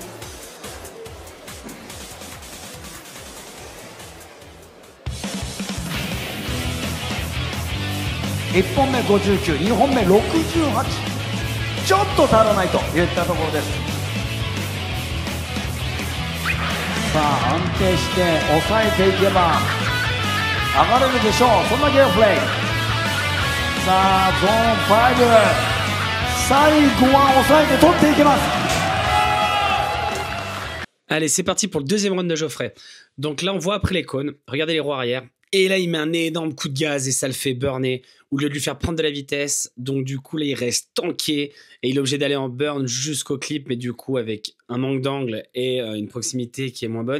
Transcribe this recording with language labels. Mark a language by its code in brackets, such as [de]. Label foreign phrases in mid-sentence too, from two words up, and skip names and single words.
[ja] 1 本目59、2本目68、ちょっと足らないといったところです。さあ安定して抑えていけば上がれるでしょう。そんなゲームプレイ。さあゾーン5、最後は抑えて取っていけます。 [fr] Allez, c'est parti pour le deuxième round de Geoffrey. Donc là, on voit après les cônes. Regardez les roues arrière. Et là, il met un énorme coup de gaz et ça le fait burner. Au lieu de lui faire prendre de la vitesse. Donc du coup, là, il reste tanké. Et il est obligé d'aller en burn jusqu'au clip. Mais du coup, avec un manque d'angle et une proximité qui est moins bonne.